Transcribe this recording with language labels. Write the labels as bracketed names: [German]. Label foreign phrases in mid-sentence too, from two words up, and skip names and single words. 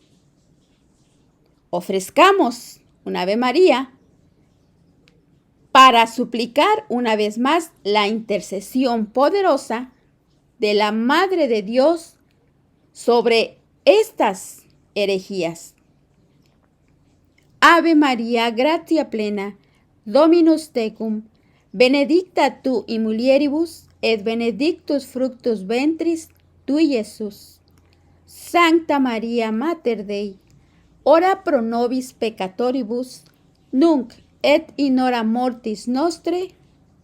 [Spanish] Ofrezcamos un Ave María para suplicar una vez más la intercesión poderosa de la Madre de Dios sobre estas herejías. [Latin] Ave María, gratia plena, Dominus tecum, benedicta tu in mulieribus, et benedictus fructus ventris tui, Iesus. Sancta Maria Mater Dei, ora pro nobis peccatoribus, nunc et in hora mortis nostre.